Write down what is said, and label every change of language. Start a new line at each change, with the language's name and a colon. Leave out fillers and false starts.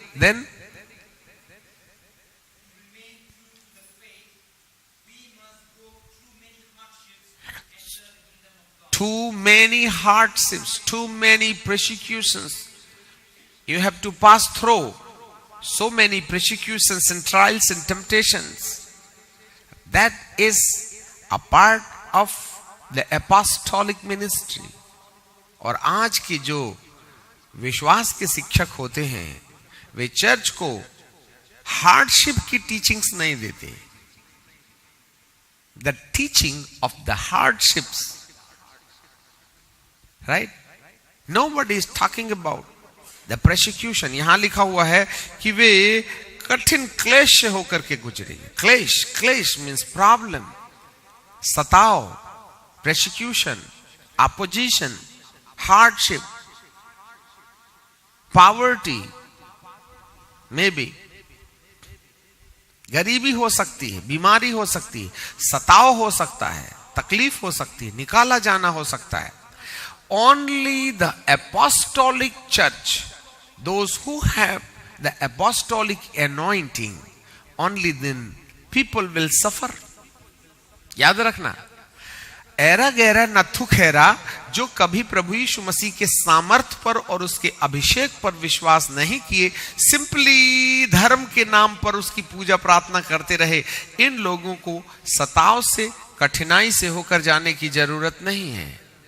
English: Then too many hardships, too many persecutions. You have to pass through so many persecutions and trials and temptations. That is a part of the apostolic ministry.
Hindi: और आज के जो विश्वास के शिक्षक होते हैं, वे चर्च को हार्डशिप की टीचिंग्स नहीं देते.
English: The teaching of the hardships, right? Nobody is talking about the persecution.
Hindi: यहां लिखा हुआ है कि वे कठिन क्लेश से होकर के गुजरेंगे. क्लेश
English: means problem,
Hindi: सताव,
English: persecution, opposition, hardship, poverty, maybe
Hindi: गरीबी हो सकती है, बीमारी हो सकती है, सताव हो सकता है, तकलीफ हो सकती है, निकाला जाना हो सकता है.
English: Only the apostolic church, those who have the apostolic anointing, only then people will suffer.
Hindi: याद रखना, ऐरा गैरा नथु खैरा जो कभी प्रभु यीशु मसीह के सामर्थ पर और उसके अभिषेक पर विश्वास नहीं किए, सिंपली धर्म के नाम पर उसकी पूजा प्रार्थना करते रहे, इन लोगों को सताव से, कठिनाई से होकर जाने की जरूरत नहीं है.